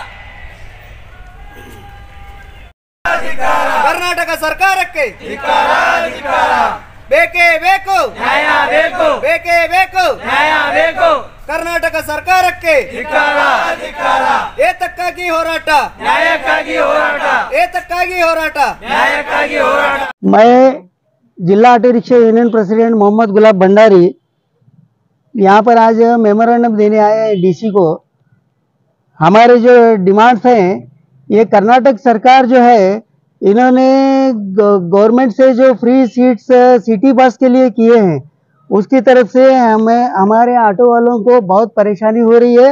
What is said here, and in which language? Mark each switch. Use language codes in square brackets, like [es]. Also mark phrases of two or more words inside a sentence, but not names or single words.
[kn] ಕರ್ನಾಟಕ ಸರ್ಕಾರಕ್ಕೆ ಬೇಕೇ ಬೇಕು, ನ್ಯಾಯ ಬೇಕು, ಬೇಕೇ ಬೇಕು, ನ್ಯಾಯ ಬೇಕು. ಕರ್ನಾಟಕ ಸರ್ಕಾರಕ್ಕೆ ಏತಕ್ಕಾಗಿ ಹೋರಾಟ, ನ್ಯಾಯಕ್ಕಾಗಿ ಹೋರಾಟ, ಏತಕ್ಕಾಗಿ ಹೋರಾಟ, न्याಯಕ್ಕಾಗಿ ಹೋರಾಟ. [hi] मैं जिला [en] auto rickshaw union president [hi] मोहम्मद गुलाब भंडारी यहाँ पर आज मेमोरेंडम देने आए हैं डीसी को। हमारे जो डिमांड्स हैं, ये कर्नाटक सरकार जो है, इन्होंने गवर्नमेंट से जो [en] free seats city bus [hi] के लिए किए हैं, उसकी तरफ से हमें हमारे ऑटो वालों को बहुत परेशानी हो रही है।